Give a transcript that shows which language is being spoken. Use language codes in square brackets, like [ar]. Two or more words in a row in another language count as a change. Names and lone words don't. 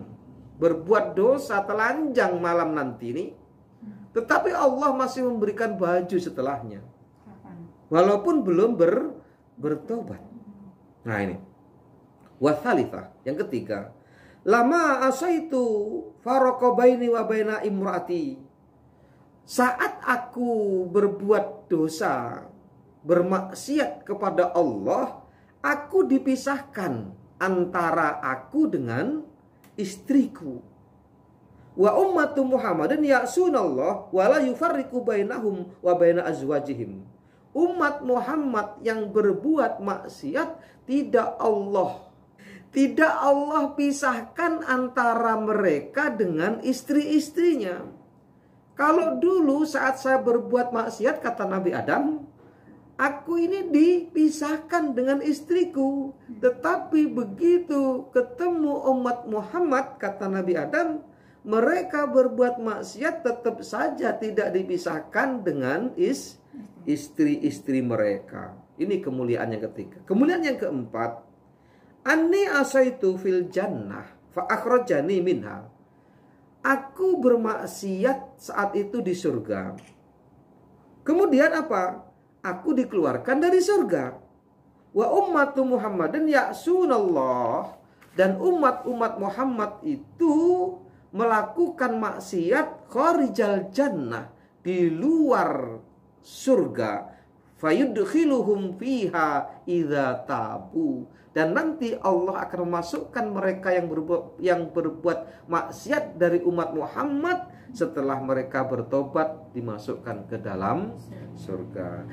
[id] Berbuat dosa telanjang malam nanti ini. Tetapi Allah masih memberikan baju setelahnya. Walaupun belum bertobat. Nah ini. Wathalithah, yang ketiga. [ar] لما عصيت فرق بيني وبين امرأتي. [id] Saat aku berbuat dosa, bermaksiat kepada Allah, aku dipisahkan antara aku dengan istriku. [ar] وأمة محمد يعصون الله ولا يفرق بينهم وبين أزواجهم. [id] Umat Muhammad yang berbuat maksiat tidak Allah pisahkan antara mereka dengan istri-istrinya. Kalau dulu saat saya berbuat maksiat, kata Nabi Adam, aku ini dipisahkan dengan istriku. Tetapi begitu ketemu umat Muhammad, kata Nabi Adam, mereka berbuat maksiat tetap saja tidak dipisahkan dengan istri-istri mereka. Ini kemuliaan yang ketiga. Kemuliaan yang keempat, [ar] أني عصيت في الجنة فأخرجني منها. [id] Aku bermaksiat saat itu di surga. Kemudian apa? Aku dikeluarkan dari surga. [ar] وأمة محمد يعصون الله. [id] Dan umat-umat Muhammad itu melakukan maksiat [ar] خارج الجنة, [id] di luar surga. [ar] فيدخلهم فيها إذا تابوا. [id] Dan nanti Allah akan memasukkan mereka yang berbuat maksiat dari umat Muhammad, setelah mereka bertobat dimasukkan ke dalam surga.